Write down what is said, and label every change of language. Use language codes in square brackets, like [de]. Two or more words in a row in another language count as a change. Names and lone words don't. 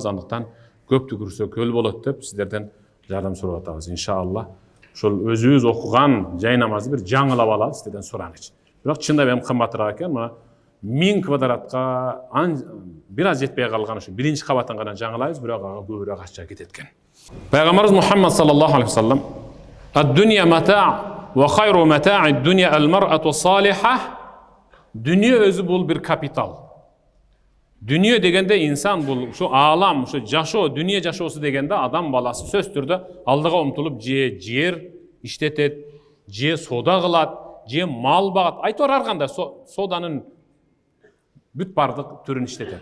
[ky] Андыктан көп түкүрсө көл болот деп сиздерден жардам сурап атабыз. Иншалла ушул өзүбүз окуган жай намазды бир жаңылап алалы сиздерден сурагычы. Бирок чындап эми кымбатыраак экен. Мына 1000 квадратка бир аз жетпей калган ушу биринчи кабаттан гана жаңылайбыз, бирок ага көбүрөөк акча кетет экен. [ar] Пайгамбарыбыз Мухаммад صلى الله عليه وسلم: "الدنيا متاع وخير متاع الدنيا المرأة الصالحة." [ky] Дүние өзү бул бир капитал. Дүние дегенде инсан бул, ушу алам, ушу жашоо, дүние жашоосу дегенде адам баласы сөз түрдө алдыга умтулуп же жер иштетет, же соода кылат, же мал багат. Айтор ар кандай сооданын бүт бардык түрүн иштетет.